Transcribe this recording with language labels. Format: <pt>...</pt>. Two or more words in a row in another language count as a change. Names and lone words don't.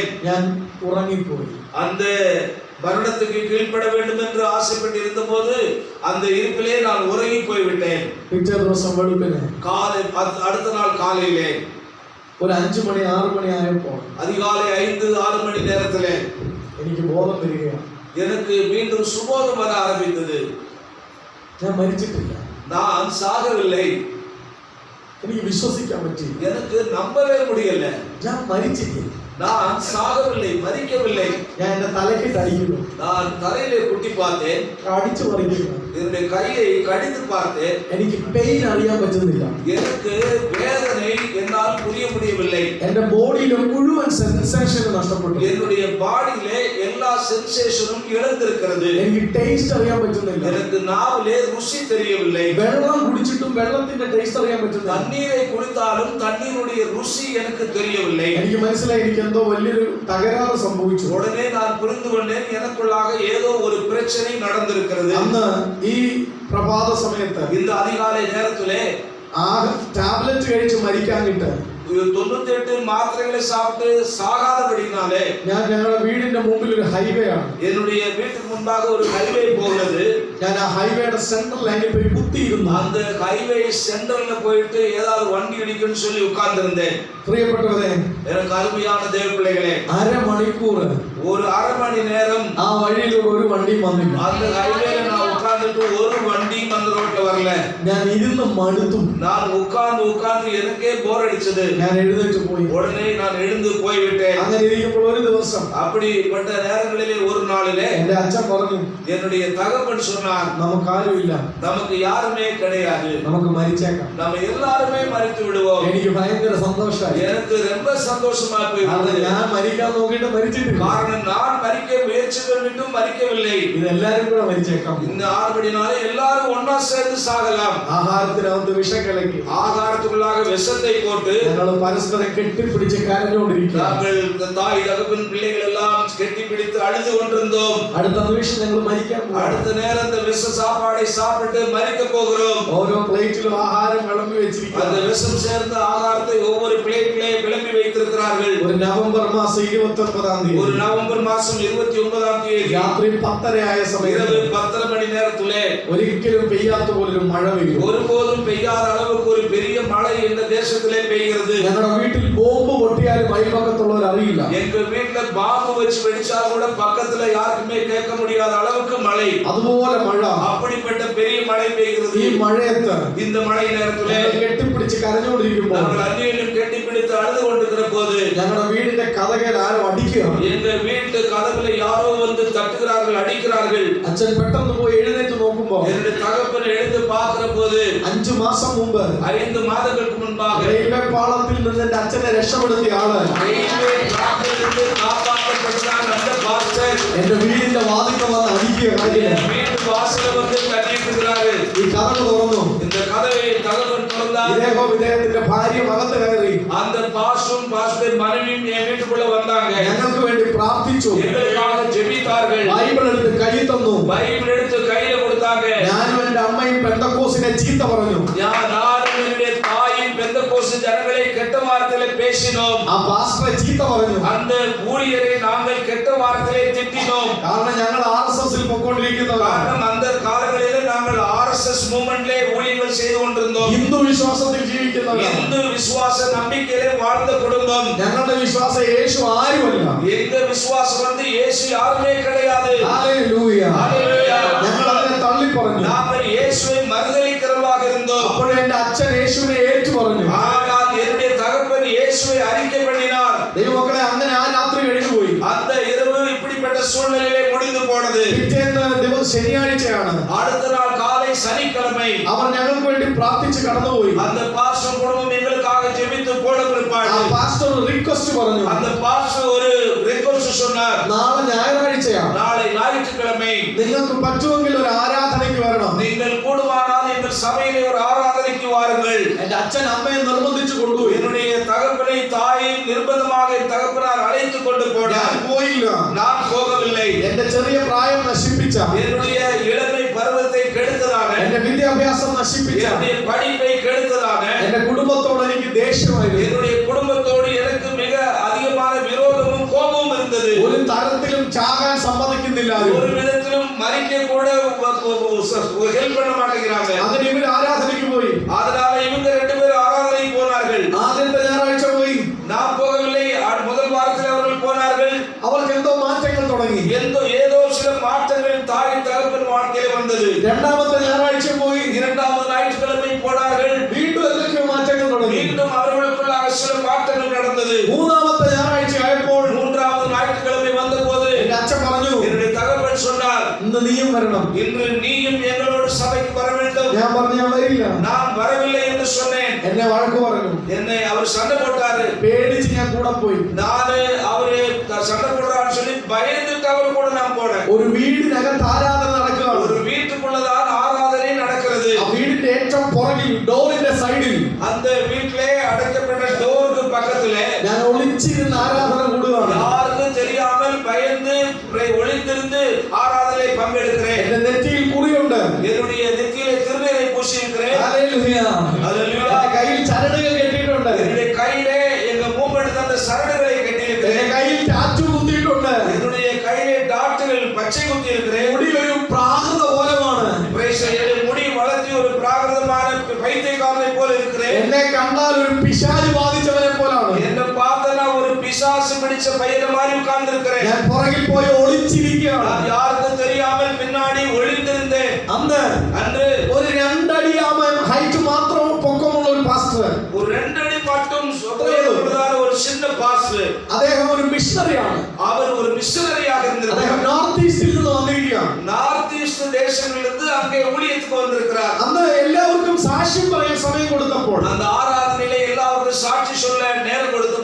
<ml>ഞാൻ ഉറങ്ങിപ്പോയി.</ml> <ta>அந்த மரணத்துக்கு கீழ்ப்பட வேண்டும் என்று ஆசைப்பட்டு இருந்தபோது அந்த இருப்பிலே நான் உறங்கி போய்விட்டேன்.</ta> <ml>പിറ്റേ ദിവസം വെളുപ്പിന്</ml> <ta>காலை அடுத்த நாள் காலையிலே</ta> <ml>ഒരു 5 മണി 6 മണി ആയപ്പോൾ</ml> <ta>அதிகாலை 5-6 மணி நேரத்திலே</ta> <ml>എനിക്ക് ബോധം വരികയാണ്.</ml> <ta>எனக்கு மீண்டும் சுபோதம் வர ஆரம்பித்தது.</ta> <ml>ഞാൻ മരിച്ചിട്ടില്ല.</ml> <ta>நான் சாகவில்லை.</ta> <ml>എനിക്ക് വിശ്വസിക്കാൻ പറ്റില്ല.</ml> <ta>எனக்கு நம்பவே முடியல.</ta> <ml>ഞാൻ മരിച്ചില്ല.</ml> <ta>நான் சாகவில்லை, மரிக்கவில்லை.</ta> <ml>ഞാൻ എന്റെ തലക്കിട്ട് അടിക്കുന്നു.</ml> <ta>நான் தலையிலே குட்டி பார்த்தேன்.</ta> <ml>അടിച്ചു പറിക്കുന്നു.</ml> <ta>என்னுடைய கையை கடித்து பார்த்தேன்.</ta> <ml>എനിക്ക് പെയിൻ അറിയാൻ പറ്റുന്നില്ല.</ml> <ta>எனக்கு வேதனை என்னால் புரிய முடியவில்லை.</ta> <ml>എന്റെ ബോഡിയിലെ മുഴുവൻ സെൻസേഷൻ നഷ്ടപ്പെട്ടു.</ml> <ta>என்னுடைய பாடியிலே எல்லா சென்சேஷனும் இழந்திருக்கிறது.</ta> <ml>എനിക്ക് ടേസ്റ്റ് അറിയാൻ പറ്റുന്നില്ല.</ml> <ta>எனக்கு நாவிலே ருசி தெரியவில்லை.</ta> <ml>വെള്ളം കുടിച്ചിട്ടും വെള്ളത്തിന്റെ ടേസ്റ്റ് അറിയാൻ പറ്റുന്നില്ല.</ml> <ta>தண்ணீரை குடித்தாலும் தண்ணீருடைய ருசி எனக்கு தெரியவில்லை.</ta> <ml>എനിക്ക് മനസ്സിലായി എനിക്ക് എന്തോ വലിയൊരു തകരാറ് സംഭവിച്ചു.</ml> <ta>உடனே நான் புரிந்து கொண்டேன் எனக்குள்ளாக ஏதோ ஒரு பிரச்சனை நடந்திருக்கிறது.</ta> <ml>അന്ന് ഈ പ്രഭാത സമയത്ത്</ml> <ta>இந்த அதிகாலை நேரத்திலே</ta> <ml>ആ ടാബ്ലറ്റ് കഴിച്ച് മരിക്കാനിട്ട്</ml> <ta>98 மாத்திரைகளை சாப்பிட்டு சாகாதபடினாலே</ta> <ml>ഞാൻ ഞങ്ങളുടെ വീടിന്റെ മുമ്പിൽ ഒരു ഹൈവേ ആണ്.</ml> <ta>என்னுடைய வீட்டுக்கு முன்பாக ஒரு ஹைவே போகிறது.</ta> <ml>ഞാൻ ആ ഹൈവേയുടെ</ml> <en>central line</en> <ml>പോയി കുത്തിയിരുന്നു.</ml> <ta>அந்த ஹைவே சென்டர்ல போயிட்டு ஏதாவது வண்டி இடிக்குன்னு சொல்லி உட்கார்ந்திருந்தேன்.</ta> <ml>പ്രിയപ്പെട്ടവരെ,</ml> <ta>எனக்கு அருமையான தேவ பிள்ளைகளே,</ta> <ml>അരമണിക്കൂർ</ml> <ta>ஒரு அரை மணி நேரம்</ta> <ml>ആ വഴിയിലൂടെ ഒരു വണ്ടിയും വന്നില്ല.</ml> <ta>அந்த ஹைவேல நான் உட்கார்ந்துட்டு ஒரு வண்டியும் அந்த ரோட்ல வரல.</ta> <ml>ഞാൻ ഇരുന്ന് മടുത്തു.</ml> <ta>நான் உட்கார்ந்து எனக்கே போர் அடிச்சது.</ta> <ml>ഞാൻ എഴുന്നേറ്റ് പോയി.</ml> <ta>உடனே நான் எழுந்து போய்விட்டேன்.</ta> <ml>അങ്ങനെ ഇരിക്കുമ്പോൾ ഒരു ദിവസം</ml> <ta>அப்படிப்பட்ட நேரங்களிலே ஒரு நாளிலே</ta> <ml>എന്റെ അച്ഛൻ പറഞ്ഞു,</ml> <ta>என்னுடைய தகப்பன் சொன்னார்,</ta> <ml>നമുക്കാരുമില്ല,</ml> <ta>நமக்கு யாருமே கிடையாது,</ta> <ml>നമുക്ക് മരിച്ചേക്കാം.</ml> <ta>நம்ம எல்லாருமே மரித்து விடுவோம்.</ta> <ml>എനിക്ക് ഭയങ്കര സന്തോഷമായി.</ml> <ta>எனக்கு ரொம்ப சந்தோஷமா</ta> <ml>കാരണം</ml> <ta>போயிடுது.</ta> <ml>ഞാൻ മരിക്കാൻ നോക്കിയിട്ട് മരിച്ചിട്ടില്ല.</ml> <ta>காரணம் நான் மரிக்க முயற்சி பண்ணிட்டும் மரிக்கவில்லை.</ta> <ml>ഇതെല്ലാരും കൂടെ മരിച്ചേക്കാം.</ml> <ta>இந்த ஆறுபடினாலே எல்லாரும் ஒண்ணா சேர்ந்து சாகலாம்.</ta> <ml>ആഹാരത്തിനകത്ത് വിഷം കലക്കി</ml> <ta>ஆகாரத்துக்குள்ளாக விஷத்தை போட்டு</ta> <ml>ഞങ്ങൾ പരസ്പരം കെട്ടിപ്പിടിച്ച് കരഞ്ഞുകൊണ്ടിരിക്കുക.</ml> <ta>நாங்கள் தாய் தகப்பன் பிள்ளைகள் எல்லாம் கெட்டி பிடித்து அழுது கொண்டிருந்தோம்.</ta> <ml>അടുത്ത നിമിഷം ഞങ്ങൾ മരിക്കാൻ പോകും.</ml> <ta>அடுத்த நேரம் அந்த விஷ சாப்பாடை சாப்பிட்டு மரிக்க போகிறோம்.</ta> <ml>ഓരോ പ്ലേറ്റിലും ആഹാരം വിളമ്പി വെച്ചിരിക്കുന്നു.</ml> <ta>அந்த விஷம் சேர்ந்த ஆகாரத்தை ஒவ்வொரு பிளேட்டிலே விளம்பி வைத்திருக்கிறார்கள்.</ta> <ml>ഒരു നവംബർ മാസം 29-ാം തീയതി,</ml> <ta>ஒரு நவம்பர் மாசம் 29ஆம் தேதி</ta> <ml>രാത്രി 10:30 ആയ സമയത്ത്</ml> <ta>இரவு 10:30 மணி நேரத்திலே</ta> <ml>ഒരിക്കലും പെയ്യാത്ത പോലൊരു മഴ പെയ്തു.</ml> <ta>ஒருபோதும் பெய்யாத அளவுக்கு ஒரு பெரிய மழை இந்த தேசத்திலே பெய்கிறது.</ta> <ml>ഞങ്ങളുടെ വീട്ടിൽ ബോംബ് പൊട്ടിയാലും അയൽപക്കത്തുള്ളവർ അറിയില്ല.</ml> <ta>எங்க வீட்டுல பாம்பு வச்சு வெடிச்சா கூட பக்கத்துல யாருக்குமே கேட்க முடியாத அளவுக்கு மழை.</ta> <ml>അതുപോലെ മഴ.</ml> <ta>அப்படிப்பட்ட பெரிய மழை பெய்கிறது.</ta> <ml>ഈ മഴയത്ത്</ml> <ta>இந்த மழை நேரத்திலே</ta> <ml>കെട്ടിപ്പിടിച്ച് കരഞ്ഞുകൊണ്ടിരിക്കുമ്പോൾ</ml> <ta>நாங்கள் அந்நியனும் கெட்டிப்பிடித்து அழுது கொண்டிருக்கிற போது</ta> <ml>ഞങ്ങളുടെ വീടിന്റെ കതകൽ ആരോ അടിക്കുക.</ml> <ta>எங்க வீட்டு கதவுல யாரோ வந்து தட்டுகிறார்கள், அடிக்கிறார்கள்.</ta> <ml>അച്ഛൻ പെട്ടെന്ന് പോയി എഴുന്നേറ്റ് നോക്കുമ്പോൾ</ml> <ta>என்னுடைய தகப்பன் எழுந்து பார்க்கிற போது</ta> <ml>5 മാസം മുമ്പ്</ml> <ta>5 മാதங்களுக்கு முன்பாக</ta> <ml>റെയിൽവേ പാളത്തിൽ നിന്ന് എന്റെ അച്ഛനെ രക്ഷപ്പെടുത്തിയ ആള്</ml> <ta>ரயில்வே டிராக்கிலிருந்து காப்பாற்றப்பட்டார். அந்த பாஸ்டர்</ta> <ml>എന്റെ വീടിന്റെ വാതിൽക്ക് വന്ന് അടിക്കുക. കതകില്</ml> <ta>வீட்டு வாசல வந்து தட்டிக்கிறாரு.</ta> <ml>ഈ കതക് തുറന്നു.</ml> <ta>இந்த கதவை தகப்பன் திறந்தார்.</ta> <ml>ഇദ്ദേഹം ഇദ്ദേഹത്തിന്റെ ഭാര്യ അകത്ത് കയറി</ml> <ta>அந்த பாஸ்டரும் பாஸ்டர் மனைவியும் என் வீட்டுக்குள்ள வந்தாங்க.</ta> <ml>ഞങ്ങൾക്ക് വേണ്ടി പ്രാർത്ഥിച്ചു.</ml> <ta>எங்களுக்காக ஜெபித்தார்கள்.</ta> <ml>ബൈബിൾ എടുത്ത് കൈ തന്നു.</ml> <ta>பைபிள் எடுத்து கையில கொடுத்தாங்க.</ta> <ml>ഞാനും എന്റെ അമ്മയും പെന്തക്കോസിനെ ചീത്ത പറഞ്ഞു.</ml> <ta>நானும் என்னுடைய தாயும் பெந்தகோஸ்து ஜனங்களை கெட்ட வார்த்தையில பேசினோம்.</ta> <ml>ആ പാസ്റ്ററെ ചീത്ത പറഞ്ഞു.</ml> <ta>அந்த ஊழியரை நாங்கள் கெட்ட வார்த்தையிலே திட்டினோம்.</ta> <ml>കാരണം ഞങ്ങൾ RSSൽ പൊക്കോണ്ടിരിക്കുന്നവരാണ്.</ml> <ta>காரணம் அந்த காலங்களிலே நாங்கள் RSS மூவ்மென்ட்லே ஊழியர்கள் செய்து கொண்டிருந்தோம்.</ta> <ml>ഹിന്ദു വിശ്വാസത്തിൽ ജീവിക്കുന്നവരാണ്.</ml> <ta>இந்து விசுவாச நம்பிக்கையிலே வாழ்ந்த குடும்பம்.</ta> <ml>ഞങ്ങളുടെ വിശ്വാസം യേശു ആരുമല്ല.</ml> <ta>எங்க விசுவாசம் வந்து இயேசு யாருமே கிடையாது.</ta> <ml>ഹല്ലേലൂയ.</ml> <ta>ஹல்லேலூயா.</ta> <ml>ഞങ്ങൾ അതിനെ തള്ളി പറഞ്ഞു.</ml> <ta>நாங்கள் இயேசுவை மறுதலிக்கிறவர்களாக இருந்தோம்.</ta> <ml>അപ്പോൾ എന്റെ അച്ഛൻ യേശുവിനെ ഏറ്റു പറഞ്ഞു.</ml> <ta>ஆனால் என்னுடைய தகப்பன் இயேசுவை அறிக்கை பண்ணினார்.</ta> <ml>ദൈവമക്കളെ, അങ്ങനെ ആ രാത്രി കഴിഞ്ഞുപോയി.</ml> <ta>அந்த இரவு இப்படிப்பட்ட சூழ்நிலையிலே முடிந்து போனது.</ta> <ml>പിറ്റേന്ന് ദിവസം ശനിയാഴ്ചയാണ്.</ml> <ta>அடுத்த நாள் காலை சனிக்கிழமை</ta> <ml>അവർ ഞങ്ങൾക്ക് വേണ്ടി പ്രാർത്ഥിച്ച് കടന്നുപോയി.</ml> <ta>அந்த பாஸ்டர் குடும்பம் எங்களுக்காக ஜெபித்து போன</ta> <ml>ആ</ml> <ta>பிற்பாடு</ta> <ml>പാസ്റ്റർ റിക്വസ്റ്റ് പറഞ്ഞു.</ml> <ta>அந்த பாஸ்டர் ஒரு ரிக்வெஸ்ட் சொன்னார்.</ta> <ml>നാളെ ഞായറാഴ്ചയാണ്.</ml> <ta>நாளை ஞாயிற்றுக்கிழமை</ta> <ml>നിങ്ങൾക്ക് പറ്റുമെങ്കിൽ ഒരു ആരാധനയ്ക്ക് വരണം.</ml> <ta>நீங்கள் கூடுமானால் எங்கள் சபையிலே ஒரு ஆராதனைக்கு வாருங்கள்.</ta> <ml>എന്റെ അച്ഛൻ അമ്മയെ നിർബന്ധിച്ചു കൊണ്ടുപോയി.</ml> <ta>என்னுடைய தகப்பனை தாயை நிர்பந்தமாக என் தகப்பனார் அழைத்துக் கொண்டு</ta> <ml>ഞാൻ</ml> <ta>போனார்.</ta> <ml>പോയില്ല.</ml> <ta>நான் போகவில்லை.</ta> <ml>എന്റെ ചെറിയ പ്രായം നശിപ്പിച്ച,</ml> <ta>என்னுடைய இளமை பருவத்தை கெடுத்ததாக,</ta> <ml>എന്റെ വിദ്യാഭ്യാസം നശിപ്പിച്ച,</ml> <ta>என்னுடைய படிப்பை கெடுத்ததாக,</ta> <ml>എന്റെ കുടുംബത്തോട് എനിക്ക് ദേഷ്യമായിരുന്നു.</ml> <ta>என்னுடைய குடும்பத்தோடு எனக்கு மிக அதிகமான விரோதமும் கோபமும் இருந்தது.</ta> <ml>ഒരു തരത്തിലും ചാകാൻ സമ്മതിക്കുന്നില്ല.</ml> <ta>ஒரு விதத்திலும் மறிக்க கூட ஹெல்ப் பண்ண மாட்டேங்கிறாங்க.</ta> <ml>അതിന് ഇവർ ആരാധനയ്ക്ക് പോയി.</ml> <ta>அதனால இவங்க 2 பேரும் ஆராதனைக்கு போனார்கள்.</ta> <ml>ആദ്യത്തെ ഞായറാഴ്ച പോയി.</ml> <ta>நான் போகவில்லை. முதல் வாரத்தில் அவர்கள் போனார்கள்.</ta> <ml>അവർക്ക് എന്തോ മാറ്റങ്ങൾ തുടങ്ങി.</ml> <ta>ஏதோ சில மாற்றங்கள் தாய் தகப்பன் வாழ்க்கையில் வந்தது.</ta> <ml>രണ്ടാമത്തെ ഞായറാഴ്ച പോയി.</ml> <ta>இரண்டாவது ஞாயிற்றுக்கிழமை போனார்கள்.</ta> <ml>വീണ്ടും എന്തൊക്കെയോ മാറ്റങ്ങൾ തുടങ്ങി.</ml> <ta>மீண்டும் அவர்களுக்குள்ளாக சில மாற்றங்கள் நடந்தது.</ta> <ml>മൂന്നാമത്തെ ഞായറാഴ്ച ആയപ്പോൾ</ml> <ta>மூன்றாவது ஞாயிற்றுக்கிழமை வந்தபோது</ta> <ml>എന്റെ അച്ഛൻ പറഞ്ഞു,</ml> <ta>என்னுடைய தகப்பன் சொன்னார்,</ta> <ml>ഇന്ന് നീയും വരണം.</ml> <ta>இன்று நீயும் எங்களோடு சபைக்கு வர வேண்டும்.</ta> <ml>ഞാൻ പറഞ്ഞു, ഞാൻ വരില്ല.</ml> <ta>நான் வரவில்லை என்று சொன்னேன்.</ta> <ml>എന്നെ വഴക്ക് പറഞ്ഞു.</ml> <ta>என்னை அவர் சண்டை போட்டாரு.</ta> <ml>പേടിച്ച് ഞാൻ കൂടെ പോയി.</ml> <ta>நானு அவரு சண்டை போடுறான்னு சொல்லி பயந்துட்டு அவர் கூட நான் போனேன்.</ta> <ml>ഒരു വീടിനകത്ത് ആരാധന നടക്കുകയാണ്.</ml> <ta>ஒரு வீட்டுக்குள்ளதான் ஆராதனை நடக்கிறது.</ta> <ml>ആ വീടിന്റെ ഏറ്റവും പുറകിൽ ഡോറിന്റെ സൈഡിൽ</ml> <ta>அந்த வீட்டிலே அடைக்கப்பட்ட டோருக்கு பக்கத்திலே</ta> <ml>ഞാൻ ഒളിച്ചിരുന്ന് ആരാധന കൂടുകയാണ്.</ml> <ta>யாருக்கும் தெரியாமல் பயந்து ஒளிந்திருந்து ஆராதனை பங்கெடுக்கிறேன்.</ta> <ml>എന്റെ നെറ്റിയിൽ കുറിയുണ്ട്.</ml> <ta>என்னுடைய நெத்தியிலே திருநீரை பூசியிருக்கிறேன்.</ta> <ml>ഹല്ലേലൂയ.</ml> <ta>ஹல்லேலூயா.</ta> <ml>എന്റെ കയ്യിൽ ചരടുകൾ കെട്ടിയിട്ടുണ്ട്.</ml> <ta>என்னுடைய கையிலே எங்க மூமெண்ட் அந்த சரடுகளை</ta> <ml>എന്റെ</ml> <ta>கட்டியிருக்கிறேன்.</ta> <ml>കയ്യിൽ ടാറ്റു കുത്തിയിട്ടുണ്ട്.</ml> <ta>என்னுடைய கையிலே டாட்டுகள் பச்சை குத்தி இருக்கிறேன்.</ta> <ml>മുടി ഒരു പ്രാകൃത പോലമാണ്.</ml> <ta>முடி வளர்த்தி ஒரு பிராகிருதமான பைத்தியக்காரனை போல இருக்கிறேன்.</ta> <ml>എന്നെ കണ്ടാൽ ഒരു പിശാച് ബാധിച്ചവനെ പോലാണ്.</ml> <ta>என்ன பார்த்தா ஒரு பிசாசு பிடிச்ச பையனை மாதிரி உட்கார்ந்து இருக்கிறேன்.</ta> <ml>ഞാൻ പുറകിൽ പോയി ഒളിച്ചിരിക്കുകയാണ്.</ml> <ta>யாருக்கும் தெரியாமல் பின்னாடி ஒளிந்திருந்தேன். அன்று</ta> <ml>ഒരു 2 അടി ഹൈറ്റ് മാത്രം പൊക്കമുള്ള ഒരു പാസ്റ്റർ,</ml> <ta>ஒரு 2 அடி மட்டும் உயரமுள்ளதான ஒரு சின்ன பாஸ்டர்.</ta> <ml>അദ്ദേഹം ഒരു മിഷണറിയാണ്.</ml> <ta>அவர் ஒரு மிஷனரியாக</ta> <ml>അദ്ദേഹം</ml> <ta>இருந்திருக்கிறார்.</ta> <ml>നോർത്ത് ഈസ്റ്റിൽ നിന്ന് വന്നിരിക്കുകയാണ്.</ml> <ta>நார்த் ஈஸ்ட் தேசங்களிலிருந்து அங்கே ஊழியத்துக்கு வந்திருக்கிறார்.</ta> <ml>അന്ന് എല്ലാവർക്കും സാക്ഷ്യം പറയാൻ സമയം കൊടുത്തപ്പോൾ</ml> <ta>அந்த ஆராதனையிலே எல்லாருக்கும் சாட்சி சொல்ல நேரம் கொடுத்த போது</ta>